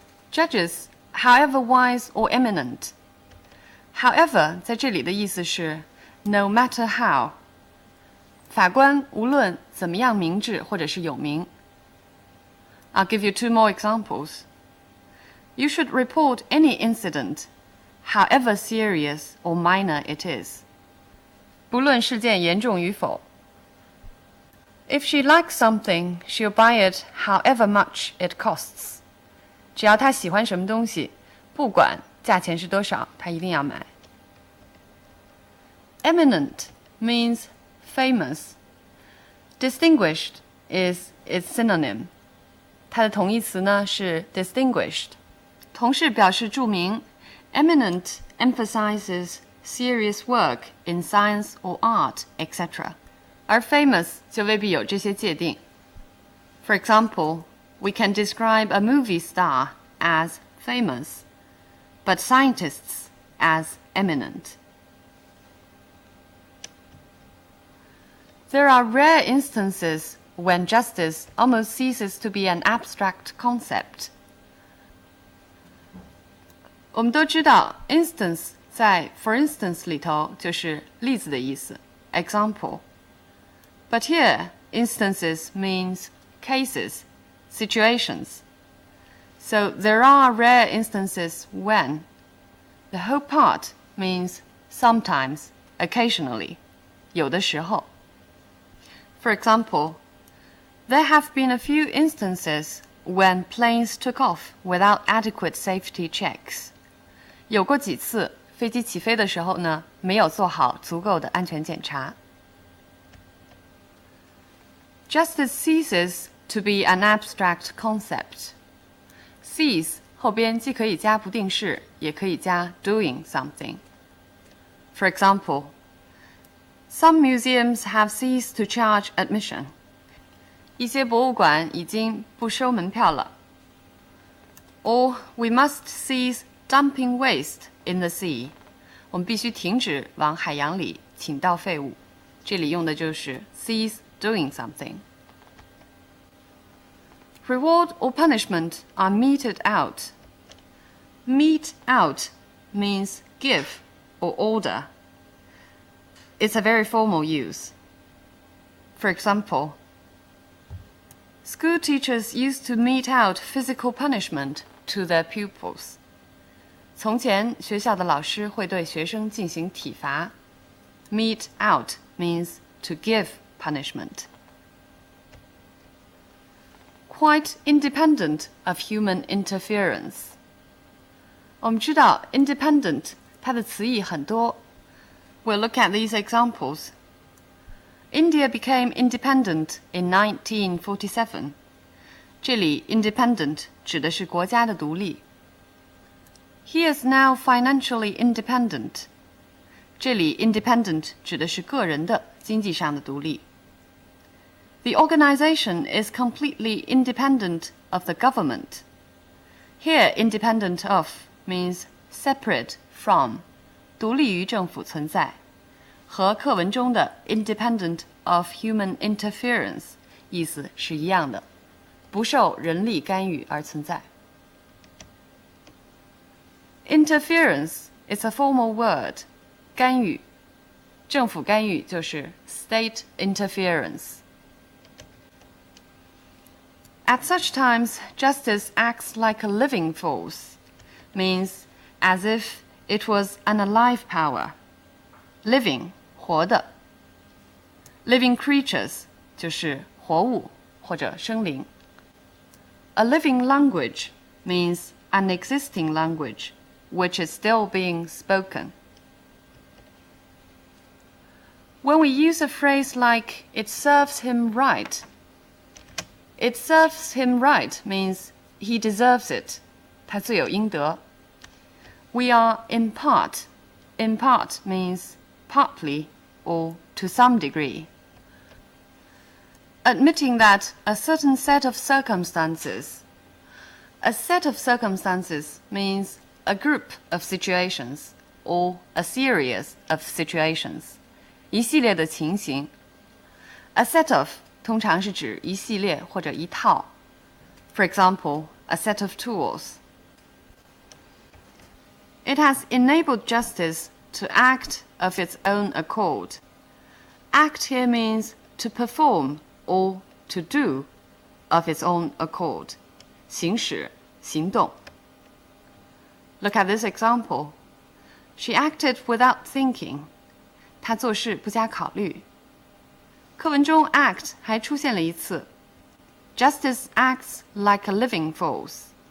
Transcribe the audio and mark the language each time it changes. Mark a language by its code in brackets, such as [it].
[en] Judges, however wise or eminent. However, [zh] 在这里的意思是 [en] no matter how. [zh] 法官无论怎么样明智或者是有名。 [en] I'll give you two more examples. You should report any incident, however serious or minor it is. [zh] 不论事件严重与否。 [en] If she likes something, she'll buy it however much it costs. [zh] 只要她喜欢什么东西，不管价钱是多少，她一定要买。 [en] Eminent means famous. Distinguished is its synonym. [zh] 它的同义词呢是 distinguished. 同是表示著名。 [en] Eminent emphasizes serious work in science or art, etc. [zh] 而 famous 就未必有这些界定。 [en] For example, we can describe a movie star as famous, but scientists as eminent. There are rare instances when justice almost ceases to be an abstract concept. [zh] 我们都知道 instance 在 for instance 里头就是例子的意思 example. [en] But here, instances means cases, situations. So there are rare instances when. The whole part means sometimes, occasionally, [zh] 有的时候。 [en] For example, there have been a few instances when planes took off without adequate safety checks. [zh] 有过几次飞机起飞的时候呢，没有做好足够的安全检查。 [en] Justice ceases to be an abstract concept. [zh] Cease 后边既可以加不定式，也可以加 doing something. [en] For example, some museums have ceased to charge admission. [zh] 一些博物馆已经不收门票了。 [en] Or we must cease dumping waste in the sea. [zh] 我们必须停止往海洋里倾倒废物。这里用的就是 cease doing something. [en] Reward or punishment are meted out. Mete out means give or order. It's a very formal use. For example, school teachers used to mete out physical punishment to their pupils. [zh] 从前，学校的老师会对学生进行体罚。 [en] Mete out means to give punishment. Quite independent of human interference. [zh] 我们知道 [en] independent [zh] 它的词义很多， [en] We'll look at these examples. India became independent in 1947. [zh] 这里 independent 指的是国家的独立。 [en] He is now financially independent. [zh] 这里 independent 指的是个人的经济上的独立。 [en] The organization is completely independent of the government. Here, independent of means separate from, [zh] 独立于政府存在，和课文中的 independent of human interference 意思是一样的，不受人力干预而存在。 [en] Interference is a formal word. [zh] 干预，政府干预就是 state interference. [en] At such times, justice acts like a living force, means as if it was an alive power. Living, 活的。 [zh] Living creatures 就是活物或者生灵。 [en] A living language means an existing language, which is still being spoken. When we use a phrase like, it serves him right, it serves him right means he deserves it. [zh] 他罪有应得。 [en] We are in part. In part means partly or to some degree. Admitting that a certain set of circumstances. A set of circumstances means a group of situations or a series of situations. [zh] 一系列的情形。 A set of 通常是指一系列或者一套。 [en] For example, a set of tools. It has enabled justice to act of its own accord. Act here means to perform or to do of its own accord. [zh] 行使，行动。 [en] Look at this example. She acted without thinking. [zh] 她做事不加考虑。课文中 act 还出现了一次。 [en] Justice acts like a living force.